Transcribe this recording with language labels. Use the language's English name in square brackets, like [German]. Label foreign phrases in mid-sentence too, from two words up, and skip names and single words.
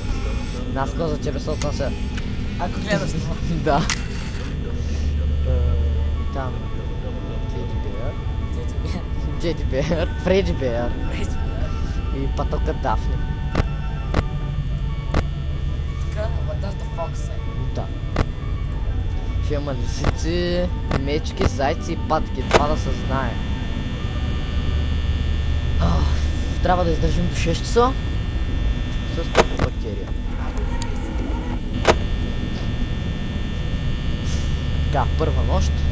[Bulgarian] Наскоро за тебе се отнася. Ако гледаш това. Да. Там Джеди Беар, Фреди Беар и патока Дафни. Така, [English] what does the fox say? [Bulgarian] Да. Ще има лисици, мечки, зайци и патки, това да се знае. Трябва да издържим до 6 часа с колко бактерия. Така, първа нощ.